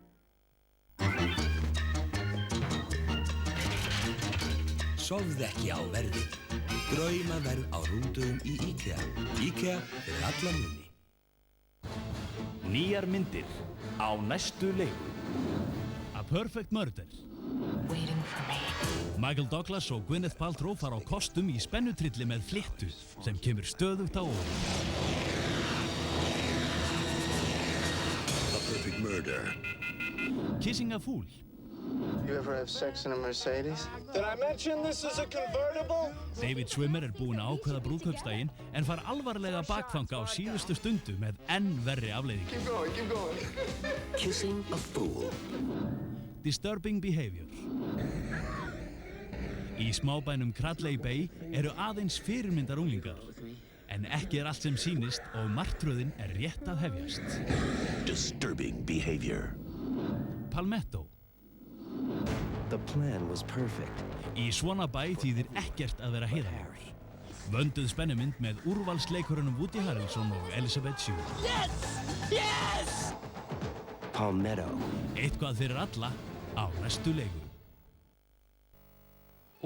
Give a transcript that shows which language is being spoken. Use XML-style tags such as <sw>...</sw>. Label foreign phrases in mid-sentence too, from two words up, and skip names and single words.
<is>Sofðu ekki á verði. Draumaverð á rúndugum í IKEA. IKEA fyrir alla muni. Nýjar myndir á næstu leiku. A Perfect Murder.</is> <en>Waiting for me.</en> <is>Michael Douglas og Gwyneth Paltrow fara á kostum í spennutrilli með fléttu sem kemur stöðugt á óvart. A Perfect Murder. Kissing a Fool.</is> <en>You ever have sex in a Mercedes? Did I mention this is a convertible?</en> <is>David Schwimmer búinn að ákveða brúðkaupsdaginn en far alvarlega bakfanga á síðustu stundu með enn verri afleiðingu.</is> <en>Keep going, keep going.</en> <is>Kissing a Fool. Disturbing Behavior. Í smábænum Cradley Bay eru aðeins fyrirmyndar unglingar. En ekki allt sem sýnist og martröðin rétt að hefjast. Disturbing Behavior. Palmetto.</is> <en>The plan was perfect.</en> <is>Í svona bæ þýðir ekkert að vera heiðarlegur. Vönduð spennumynd með úrvalsleikurunum Woody Harrelson og Elizabeth Shue.</is> <en>Yes! Yes!</en> <is>Palmetto. Eitthvað fyrir alla á næstu leiku.</is>